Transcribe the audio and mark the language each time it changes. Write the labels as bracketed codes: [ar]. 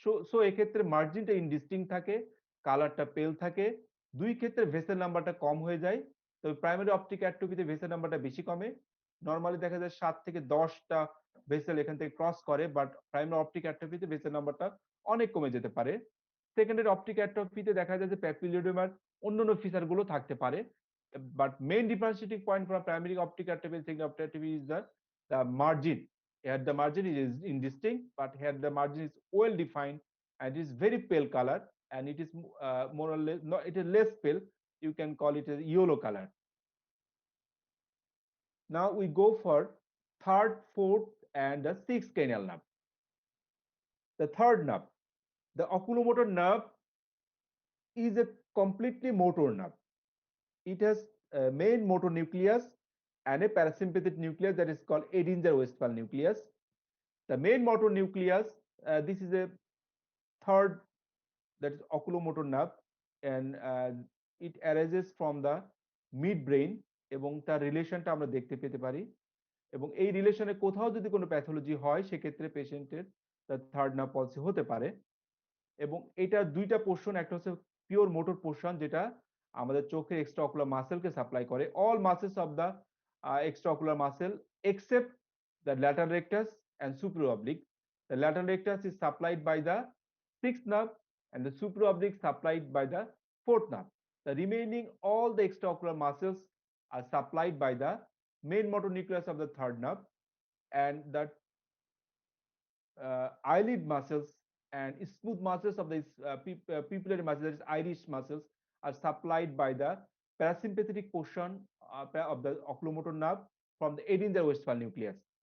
[bn] So এক্ষেত্রে মার্জিনটা ইনডিস্টিংক্ট থাকে, কালারটা পেল থাকে, দুই ক্ষেত্রে ভেসেল নাম্বারটা কম হয়ে যায়। তবে প্রাইমারি অপটিক অ্যাট্রফিতে ভেসেল নাম্বারটা বেশি কমে, নর্মালি দেখা যায় 7 থেকে 10টা ভেসেল এখান থেকে ক্রস করে, বাট প্রাইমারি অপটিক অ্যাট্রফিতে ভেসেল নাম্বারটা অনেক কমে যেতে পারে। সেকেন্ডারি অপটিক অ্যাট্রফিতে দেখা যায় যে প্যাপিলোডেমার অন্যান্য ফিচার গুলো থাকতে পারে, [en] but main differentiating point from primary optic atrophy and secondary optic atrophy is the margin. Here the margin is indistinct, but here the margin is well defined and it is very pale color, and it is more or less, no, it is less pale. You can call it a yellow color. Now we go for third, fourth, and the sixth cranial nerve. The third nerve, the oculomotor nerve, is a completely motor nerve. It has a main motor nucleus and a parasympathetic nucleus that is called Edinger-Westphal nucleus. The main motor nucleus, this is a third, that is oculomotor nerve, and it arises from the midbrain, [bn] এবং তার রিলেশনটা আমরা দেখতে পেতে পারি, এবং এই রিলেশনে কোথাও যদি কোনো প্যাথোলজি হয় সেক্ষেত্রে পেশেন্টের থার্ড নার্ভ পলসি হতে পারে। এবং এটা দুইটা পোর্শন, একটা হচ্ছে পিওর মোটর পোর্শন যেটা আমাদের চোখের এক্সট্রা অকুলার মাসেলকে সাপ্লাই করে, all muscles of the extra ocular muscle except [en] the lateral rectus and supraoblique. The lateral rectus is supplied by the sixth nerve and the supraoblique supplied by the fourth nerve. The remaining all the extraocular muscles are supplied by the main motor nucleus of the third nerve, and the eyelid muscles and smooth muscles of the pupillary muscles, that is iris muscles, are supplied by the parasympathetic portion of the oculomotor nerve from the Edinger-Westphal nucleus.